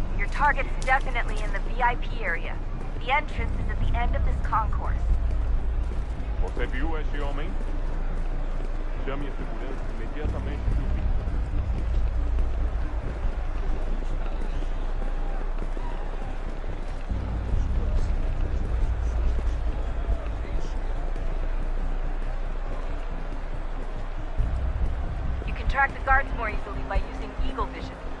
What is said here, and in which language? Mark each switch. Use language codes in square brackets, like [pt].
[en] Target's definitely in the VIP area. The entrance is at the end of this concourse. [pt] Você viu este homem? Chame a segurança imediatamente do vídeo. [en] You can track the guards more easily by using Eagle Vision.